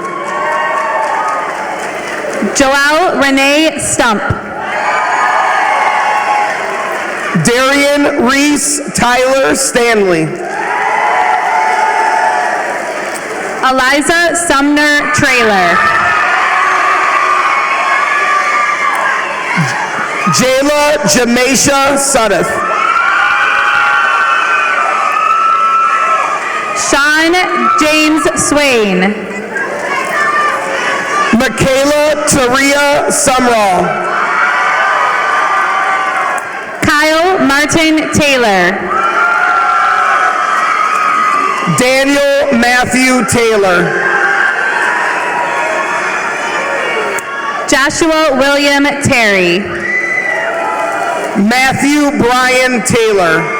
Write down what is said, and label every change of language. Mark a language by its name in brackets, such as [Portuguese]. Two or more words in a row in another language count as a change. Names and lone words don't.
[English] Joelle Renee Stump. Darian Reese Tyler Stanley. Eliza Sumner Trailer. Jayla Jamasha Suddeth. Sean James Swain. Michaela Taria Sumrall. Kyle Martin Taylor. Daniel Matthew Taylor. Joshua William Terry. Matthew Brian Taylor.